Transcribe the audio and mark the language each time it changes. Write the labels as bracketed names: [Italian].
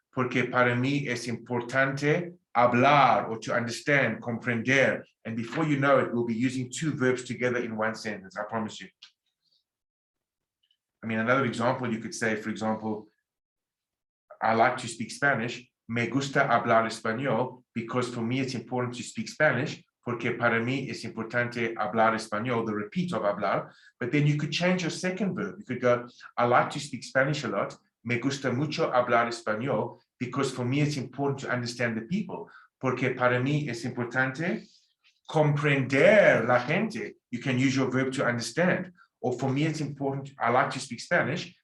[Spanish] Porque para mí es importante hablar, [English] or to understand, [Spanish] comprender. [English] And before you know it, we'll be using 2 verbs together in one sentence, I promise you. I mean, another example, you could say, for example, I like to speak Spanish. [Spanish] Me gusta hablar español, [English] because for me it's important to speak Spanish. [Spanish] Porque para mí es importante hablar español, [English] the repeat of [Spanish] hablar. [English] But then you could change your second verb. You could go, I like to speak Spanish a lot. [Spanish] Me gusta mucho hablar español, [English] because for me it's important to understand the people. [Spanish] Porque para mí es importante comprender la gente. [English] You can use your verb to understand. Or for me it's important, I like to speak Spanish.